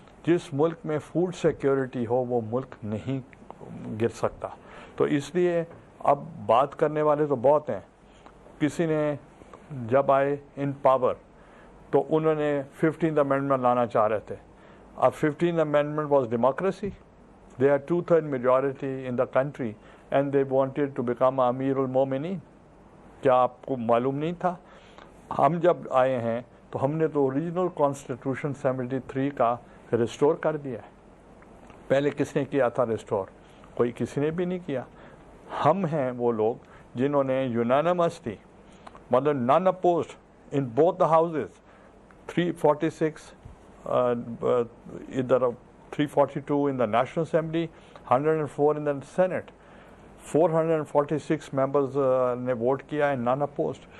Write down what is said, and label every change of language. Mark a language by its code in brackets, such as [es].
[ur] جس ملک میں food security ہو وہ ملک نہیں گر سکتا. تو اس لیے اب بات کرنے والے تو بہت ہیں. کسی نے جب آئے ان پاور تو انہوں نے 15th امینڈمنٹ لانا چاہ رہے تھے. [en] اب 15th amendment was democracy, they are 2/3 majority in the country and they wanted to become امیر المومنین. [ur] کیا آپ کو معلوم نہیں تھا؟ ہم جب آئے ہیں تو ہم نے تو اوریجنل کانسٹیٹیوشن 73 کا ریسٹور کر دیا ہے. پہلے کس نے کیا تھا ریسٹور؟ کوئی کسی نے بھی نہیں کیا. ہم ہیں وہ لوگ جنہوں نے یونانیمسلی, مطلب [en] none opposed in both the houses, [ur] 346 ادھر 342 [en] in the national assembly, [ur] 104 [en] in the senate, [ur] 446 ممبرز نے ووٹ کیا ہے نان اپوزڈ.